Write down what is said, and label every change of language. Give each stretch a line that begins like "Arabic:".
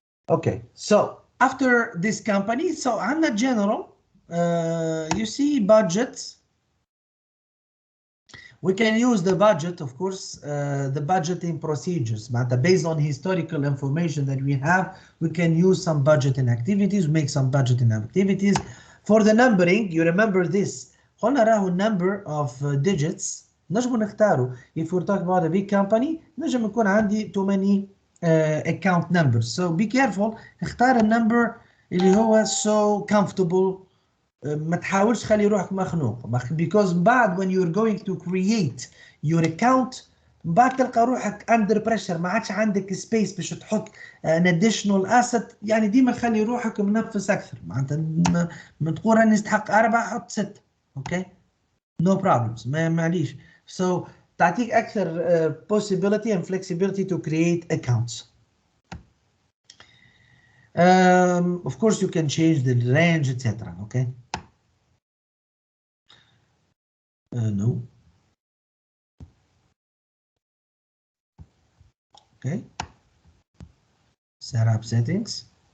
English: Okay, so after this company, so
Arabic: عندنا
English: general you see budgets. We can use the budget, of course, the budgeting procedures, but based on historical information that we have, we can use some budgeting activities, make some budgeting activities. For the numbering, you remember this.
Arabic: قلنا راهو
English: number of digits
Arabic: نجم نختاروا.
English: If we're talking about a big company,
Arabic: نجم يكون عندي
English: too many account numbers. So be careful.
Arabic: اختار النمبر اللي هو
English: so comfortable
Arabic: ما تحاولش خلي روحك مخنوق because بعد
English: when you're going to create your account
Arabic: بعد تلقى روحك
English: under pressure
Arabic: ما عادش عندك space باش تحط
English: an additional asset
Arabic: يعني ديما خلي روحك منفس اكثر معناتها ما تقول راني نستحق 4 حط 6 اوكي
English: no problems
Arabic: معليش so تعطيك اكثر
English: possibility and flexibility to create accounts. Of course you can change the range etc. okay. No. Okay. Setup settings.